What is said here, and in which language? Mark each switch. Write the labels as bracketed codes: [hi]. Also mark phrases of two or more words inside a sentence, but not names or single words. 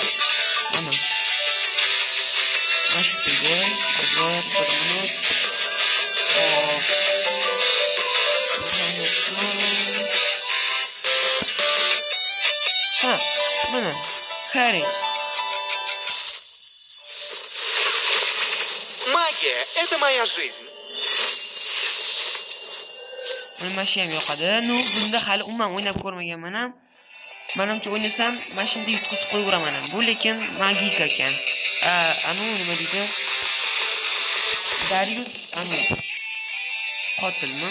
[uz] Mana mashinaga hozir 1 minut. Xo'p. Ha, mana Harry. [ru] Магия — это моя жизнь. [uz] Mana mashina ham yoqadi. Nu, bunda hali umuman o'ynab ko'rmaganman ham. Menimcha o'ynasam, mashinada yutqizib qo'yaveraman ham. Bu lekin magika ekan. Anu nima deydi? Darius anu qotilmi?